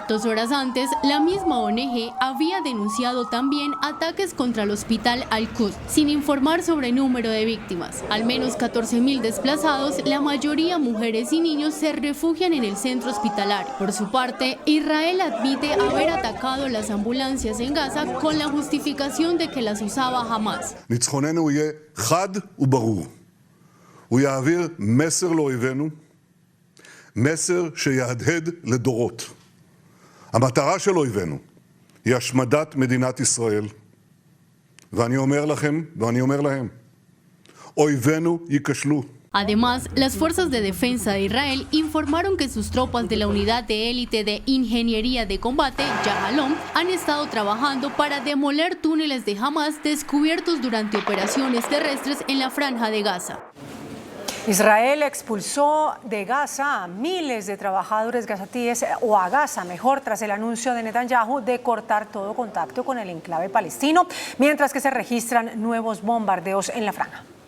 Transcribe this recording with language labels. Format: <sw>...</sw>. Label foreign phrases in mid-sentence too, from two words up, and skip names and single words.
<es>2 horas antes, la misma ONG había denunciado también ataques contra el hospital Al-Quds, sin informar sobre el número de víctimas. Al menos 14.000 desplazados, la mayoría mujeres y niños, se refugian en el centro hospitalario. Por su parte, Israel admite haber atacado las ambulancias en Gaza con la justificación de que las usaba Hamas.</es> <he>ניצחוננו יהיה חד וברור. הוא יעביר מסר לאויבינו, מסר שיהדהד לדורות. המטרה של אויבינו היא השמדת מדינת ישראל. ואני אומר לכם, ואני אומר להם, אויבינו ייכשלו.</he> <es>Además, las fuerzas de defensa de Israel informaron que sus tropas de la unidad de élite de ingeniería de combate, Yahalom, han estado trabajando para demoler túneles de Hamas descubiertos durante operaciones terrestres en la Franja de Gaza. Israel expulsó de Gaza a miles de trabajadores gazatíes, o a Gaza mejor, tras el anuncio de Netanyahu de cortar todo contacto con el enclave palestino, mientras que se registran nuevos bombardeos en la franja.</es>